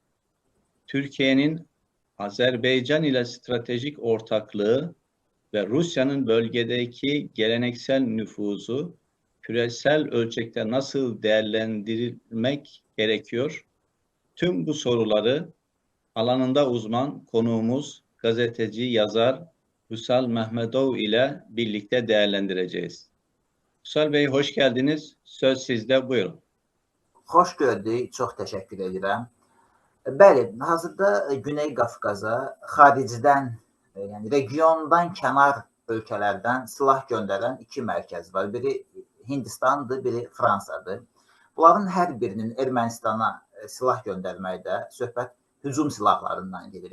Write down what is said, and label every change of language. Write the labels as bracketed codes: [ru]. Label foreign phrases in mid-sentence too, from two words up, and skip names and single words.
[tr] Türkiye'nin Azerbaycan ile stratejik ortaklığı ve Rusya'nın bölgedeki geleneksel nüfuzu küresel ölçekte nasıl değerlendirilmek gerekiyor? Tüm bu soruları alanında uzman konuğumuz gazeteci, yazar Hüsal Mehmedov ile birlikte değerlendireceğiz. Hüsal Bey hoş geldiniz. Söz sizde, buyurun. [az] Xoş gördük, çox təşəkkür edirəm. Bəli, hazırda Güney Qafqaza xaricdən, yəni regiondan kənar ölkələrdən silah göndərən iki mərkəz var. Biri Hindistandır, biri Fransadır. Bunların hər birinin Ermənistana silah göndərməkdə söhbət hücum silahlarından gedir.